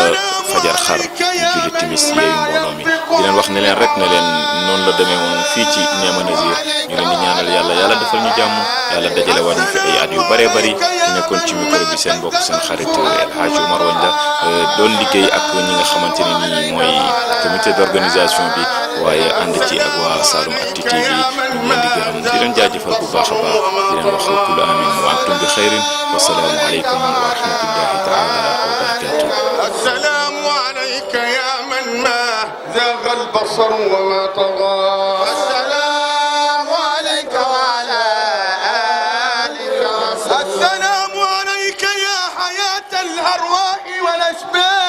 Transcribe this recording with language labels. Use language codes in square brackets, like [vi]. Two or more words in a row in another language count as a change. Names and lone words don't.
[wo] fajar xar julli timis yeeyu mbooloo mi di leen wax ne leen rek ne leen noonu la demee woon fii ci Néma Nazir ñu leen di ñaanal yàlla defal ñu jàmm yàlla dajale waat ñu fi ay at yu bëree bëri di nekkoon ci micro bi seen mbokk seen xarit El Hadj Omar Wagne la doon liggéey ak ñi nga xamante ne nii mooy [fr] comité d'organisation [wo] bi waaye ànd ci ak waa Saloum Actu TV ñu leen di gërëm di leen jaajëfal bu baax a baax di leen wax [ar] كل عام وأنتم بخير والسلام عليكم ورحمة الله تعالى وبركاته. السلام عليك يا من ما زاغ البصر وما طغى السلام عليك وعلى آلك السلام عليك يا حياة الأرواح والأشباه